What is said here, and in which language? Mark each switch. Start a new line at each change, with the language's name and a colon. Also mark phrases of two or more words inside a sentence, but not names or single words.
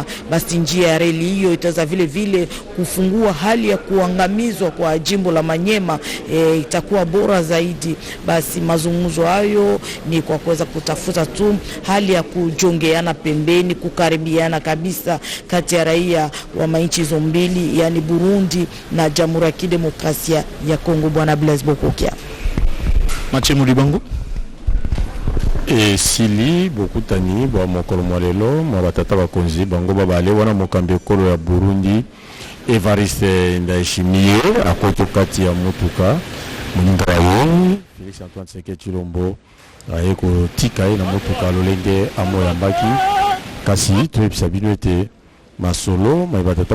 Swahili: Basi njia ya reli hiyo itaweza vile kufungua hali ya kuangamizwa kwa jimbo la Manyema, itakuwa bora zaidi. Basi mazungumzo hayo ni kwa kuweza kutafuta tu hali ya kujongeana pembeni, kukaribiana kabisa kati ya raia wa manchi hizo mbili, yani Burundi na Jamhuri ya Kidemokrasia ya Kongo. Bwana Blaise Bokokia. Machemu Libangu.
Lingala: Sili bokutani bwa mokolo mwalelo mwa batata bakonzi bango babale wana mokambi ekolo ya Burundi Evariste Ndayishimiye akoto kati ya mutuka muninga wayo Félix Antoine Tshisekedi Tshilombo ayeko tika na mutuka lolenge amoyambaki kasi toyebisa bino ete masolo mabatata